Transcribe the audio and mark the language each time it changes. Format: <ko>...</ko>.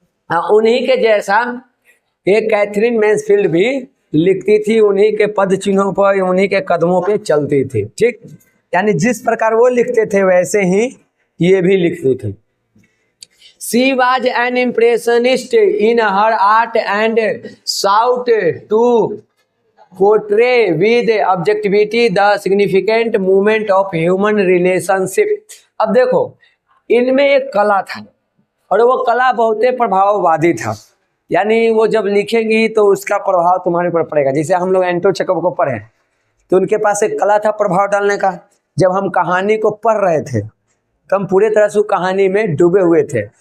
<hi>हाँ, उन्हीं के जैसा एक कैथरीन मैन्सफील्ड भी लिखती थी। उन्हीं के पद चिन्हों पर, उन्हीं के कदमों पे चलती थी। ठीक, यानी जिस प्रकार वो लिखते थे वैसे ही ये भी लिखती थी।</hi> <en>She was an impressionist in her art and sought to portray with objectivity the significant movement of human relationship।</en> <hi>अब देखो, इनमें एक कला था और वो कला बहुत ही प्रभाववादी था। यानी वो जब लिखेंगी तो उसका प्रभाव तुम्हारे ऊपर पड़ेगा। जैसे हम लोग एंटोन चेकॉव को पढ़े तो उनके पास एक कला था प्रभाव डालने का। जब हम कहानी को पढ़ रहे थे तो हम पूरे तरह से कहानी में डूबे हुए थे।</hi>